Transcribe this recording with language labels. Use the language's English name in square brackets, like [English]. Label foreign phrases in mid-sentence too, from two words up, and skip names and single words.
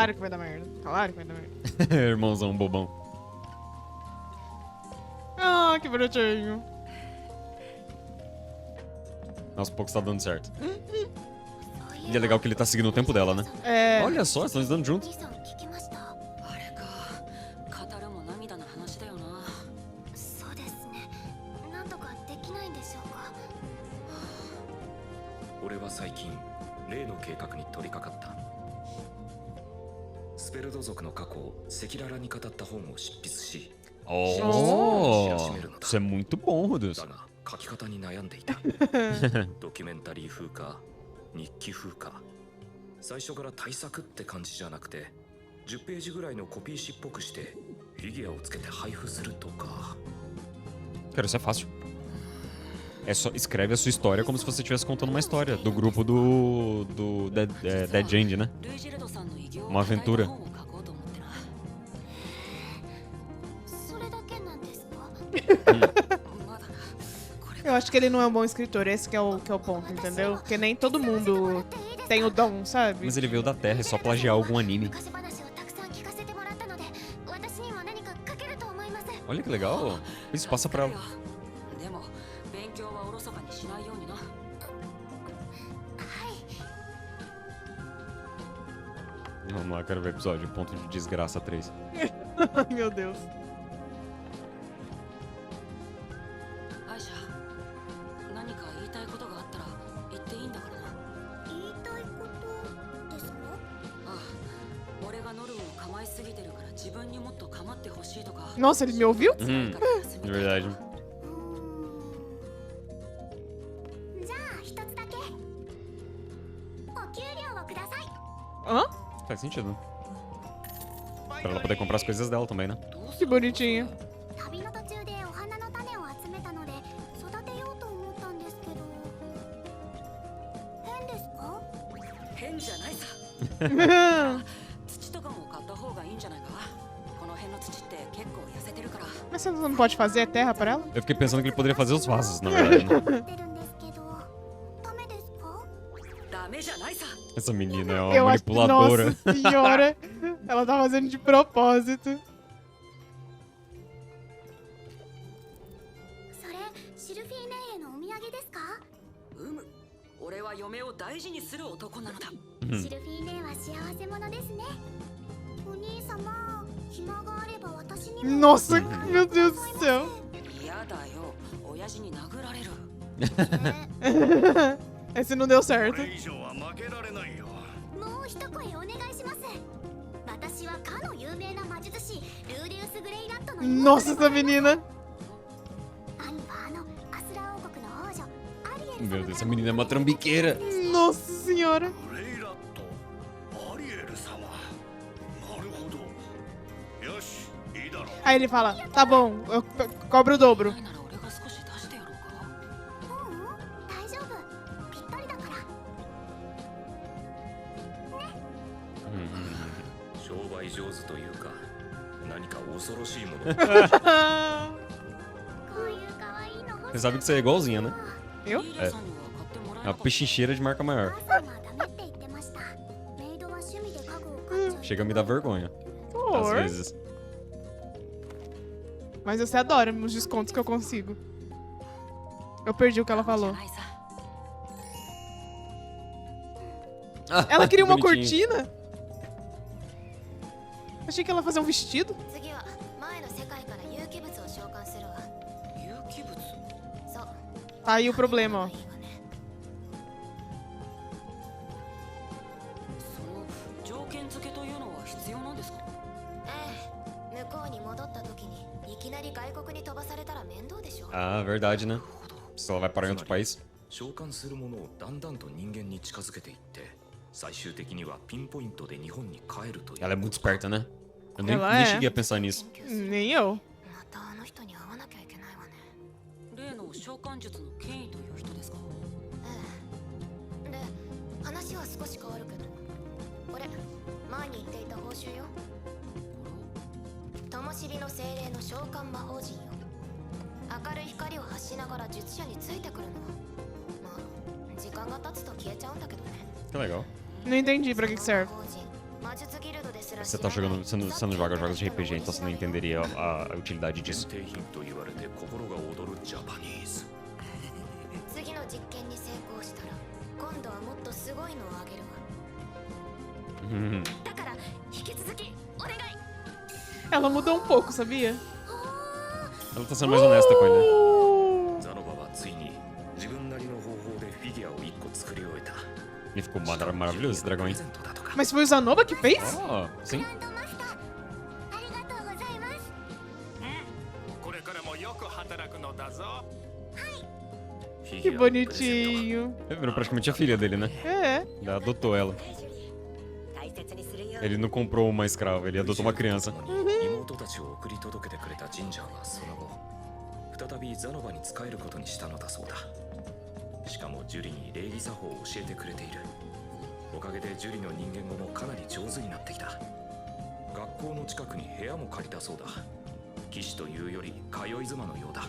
[Portuguese] merda. que vai dar merda. Claro que vai dar merda. Irmãozão bobão. Ah, que bonitinho. Aos poucos tá dando certo. E é legal que ele tá seguindo o tempo dela, né? É. Olha só, estão estudando junto. [Japanese] あれか語るも涙の話だよな。そうですね。なんとかできないんでしょうか。俺は最近例の計画に取り掛かった。スペルド族の過去を赤裸々に語った本を執筆し、 [Portuguese] Oh, isso é muito bom, Rudeus. [Japanese] だが書き方に悩んでいた。ドキュメンタリー風か日記風か、最初から対策って感じじゃなくて10ページぐらいのコピー紙っぽくしてフィギュアをつけて配布するとか。 [Portuguese] Cara, isso é fácil. É só escreve a sua história como se você estivesse contando uma história do grupo do Dead End, né? [Japanese] ルイジルドさんの偉業を [Portuguese] Uma [Japanese] 語った [Portuguese] aventura. [Japanese] 本を書こうと思ってな。それだけなんですか。まだな。これ [Portuguese] Eu acho que ele não é um bom escritor, esse que é o ponto, entendeu? Porque nem todo mundo tem o dom, sabe? Mas ele veio da Terra, é só plagiar algum anime. [Japanese] 昔話をたくさん聞かせてもらったので、私にも何か書けると思います。 [Portuguese] Olha que legal. Isso passa pra ela. [Japanese] でも勉強はおろそかにしないようにな。 [Portuguese] Vamos lá, quero ver o episódio. Ponto de desgraça 3. Ai, meu Deus. [Japanese] アイシャ、何か言いたいことがあったら言っていいんだからな。言いたいことですか？ああ、俺がノルンを構いすぎてるから自分にもっと構ってほしいとか。 [Portuguese] Nossa, ele me ouviu? De verdade. [Japanese] じゃあ一つだけ。お給料をください。 [Portuguese] Hã? Faz sentido. Pra ela poder comprar as coisas dela também, né? Que bonitinho. [Japanese] 旅の途中でお花の種を集めたので育てようと思ったんですけど。変ですか？変じゃないさ。土とかも買った方がいいんじゃないか。この辺の土って結構痩せてるから。 [Portuguese] Mas você não pode fazer terra pra ela? Eu fiquei pensando que ele poderia fazer os vasos, na verdade. Né? [Japanese] てるんですけど、ダメですか？ダメじゃないさ。 [Portuguese] Essa menina é uma Eu acho que, manipuladora. nossa senhora, ela tá fazendo de propósito. [Japanese] それシルフィーネへのお土産ですか？俺は嫁を大事にする男なのだ。シルフィーネは幸せ者ですね。お兄様、暇があれば私にも。 [Portuguese] Nossa, meu Deus do céu. [Japanese] 嫌だよ。親父に殴られる。 [Portuguese] Esse não deu certo. [Japanese] これ以上は負けられないよ。もう一声お願いします。私はかの有名な魔術師ルーデウス・グレイラットの妹 [Portuguese] Nossa, essa menina. [Japanese] 兄はアスラ王国の王女アリエル [Portuguese] Meu [Japanese] 様 [Portuguese] Deus, essa [Japanese] から [Portuguese] menina é uma trambiqueira. Nossa senhora. [Japanese] グレイラット、アリエル様。なるほど。よし、いいだろう。 Aí ele fala, tá bom, eu cobro o dobro. ないなら俺が少し出してやろうか。ううん、大丈夫。ぴったりだから。商売上手というか何か恐ろしいもの。 [Portuguese] Você sabe que você é igualzinha, né? Eu? [Japanese] リーダーさんには買ってもらえ [Portuguese] É [Japanese] な [Portuguese] uma [Japanese] かった。 [Portuguese] pechincheira de marca maior. Chega a me dar vergonha, às Por. vezes. Mas você adora os descontos que eu consigo. Eu perdi o que ela [Japanese] じゃ [Portuguese] falou. [Japanese] ないさ。 [Portuguese] Ela queria uma Bonitinho. cortina? Achei que ela ia fazer um vestido. [Japanese] 次は前の世界から有機物を召喚するわ。有機物。そう。 [Portuguese] Tá aí o problema, ó. [Japanese] いいわね。その条件付けというのは必要なんですか？ええ、向こうに戻った時にいきなり外国に飛ばされたら面倒でしょ。 [Portuguese] Ah, verdade, né? Se ela vai parar em outro país. [Japanese] 召喚するものをだんだんと人間に近づけていって最終的にはピンポイントで日本に帰るという [Portuguese] Ela é muito esperta, né? Eu nem, Ela nem é. cheguei a pensar nisso. [Japanese] 研究する [Portuguese] Nem eu. [Japanese] またあの人に会わなきゃいけないわね。例の召喚術の権威という人ですか？ええ。で、話は少し変わるけど、これ前に言っていた報酬よ。灯火の精霊の召喚魔法陣よ。明るい光を発しながら術者についてくるの。まあ、時間が経つと消えちゃうんだけどね。 [Portuguese] Que legal. Não entendi pra que que serve. Você tá jogando, você não joga jogos de RPG, então você não entenderia a utilidade [Japanese] 限 [Portuguese] disso. [Japanese] 定品と言われて心が躍るジャパニーズ。次の実験に成功したら今度はもっとすごいのをあげるわ。 [Portuguese] Uhum. [Japanese] だから引き続きお願い。 [Portuguese] Ela mudou um pouco, sabia? Ela tá sendo mais honesta com ele, né? [Japanese] ザノバはついに自分なりの方法でフィギュアを1個作り終えた。 [Portuguese] E ficou maravilhoso esse dragão, hein? [Japanese] プレゼントだとか。 [Portuguese] Mas foi o Zanoba que fez? Oh, sim. [Japanese] ありがとうございます。これからもよく働くのだぞ。フィ [Portuguese] Que [Japanese] ギュアのプレゼント [Portuguese] bonitinho. Ele virou praticamente a filha dele, né? É. Ele adotou ela. [Japanese] 大切にするよ。 [Portuguese] Ele não comprou uma escrava, ele adotou uma criança. [Japanese] 妹たちを送り届けてくれたジンジャーはその後再びザノバに仕えることにしたのだそうだ。しかもジュリに礼儀作法を教えてくれている。おかげでジュリの人間語もかなり上手になってきた。学校の近くに部屋も借りたそうだ。騎士というより通い妻のようだ。